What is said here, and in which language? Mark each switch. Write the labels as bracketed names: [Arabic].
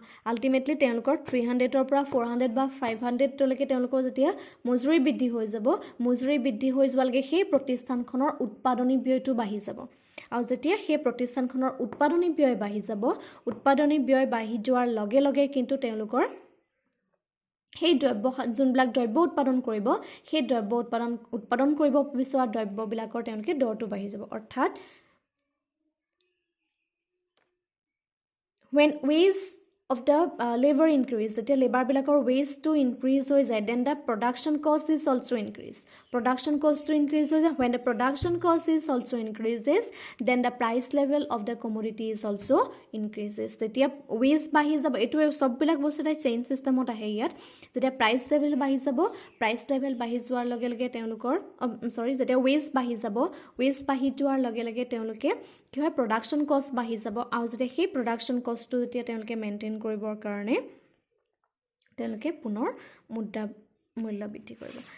[Assamese] Ultimately তেওঁলোকৰ 300ৰ পৰা 400 বা 500 তলৈকে তেওঁলোকৰ যেতিয়া মজুৰি বৃদ্ধি হৈ যাব মজুৰি বৃদ্ধি হৈ যোৱালৈকে সেই প্ৰতিষ্ঠানখনৰ উৎপাদনী ব্যয়টো বাঢ়ি যাব আৰু যেতিয়া সেই প্ৰতিষ্ঠানখনৰ উৎপাদনী ব্যয় বাঢ়ি যাব উৎপাদনী ব্যয় বাঢ়ি যোৱাৰ লগে লগে কিন্তু তেওঁলোকৰ সেই যোনবিলাক দ্ৰব্য উৎপাদন কৰিব সেই দ্ৰব্য উৎপাদন কৰিব বিচৰা দ্ৰব্যবিলাকৰ তেওঁলোকে দৰটো বাঢ়ি যাব অৰ্থাৎ [English] when wage of the labor increase, [Assamese] যেতিয়া লেবাৰবিলাকৰ ৱেজটো ইনক্ৰিজ হৈ যায়, [English] then the production cost is also increased. Production cost to increase [Assamese] হৈ যায়. [English] When the production cost is also increases, then the price level of the commodity is also increases. [Assamese] যেতিয়া ways বাঢ়ি যাব, এইটো সববিলাক বস্তু এটা চেইন চিষ্টেমত আহে ইয়াত। যেতিয়া প্ৰাইচ লেভেল বাঢ়ি যাব, প্ৰাইচ লেভেল বাঢ়ি যোৱাৰ লগে লগে তেওঁলোকৰ যেতিয়া ৱেজ বাঢ়ি যাব, ৱেজ বাঢ়ি যোৱাৰ লগে লগে তেওঁলোকে কি হয় প্ৰডাকশ্যন কষ্ট বাঢ়ি যাব, আৰু যেতিয়া সেই প্ৰডাকশ্যন কষ্টটো যেতিয়া তেওঁলোকে মেইনটেইন কৰিবৰ কাৰণে তেওঁলোকে পুনৰ মুদ্ৰা মূল্য বৃদ্ধি কৰিব।